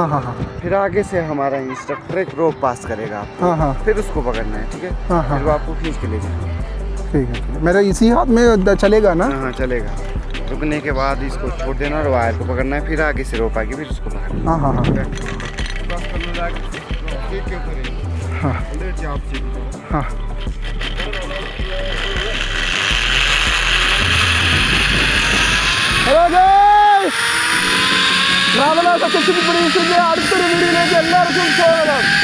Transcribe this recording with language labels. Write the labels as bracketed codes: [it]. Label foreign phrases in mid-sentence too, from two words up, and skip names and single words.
[hi] हाँ. फिर आगे से हमारा इंस्ट्रक्टर एक रोप पास करेगा आपको। हाँ. फिर उसको पकड़ना है, ठीक है? फिर वो आपको खींच के ले जाएगा। ठीक है, मेरा इसी हाथ में चलेगा ना? हाँ चलेगा। रुकने के बाद इसको छोड़ देना और वायर को पकड़ना है, फिर आगे से रोप आएगी, फिर उसको पकड़ना। हाँ. हाँ [ml] ഹലോ ഗൈസ്, ട്രാവലേഴ്സ് അസോസിയേഷൻ പ്രതീക്ഷിച്ച് അടുത്തൊരു വീഡിയോയിലേക്ക് എല്ലാവർക്കും സ്വാഗതം.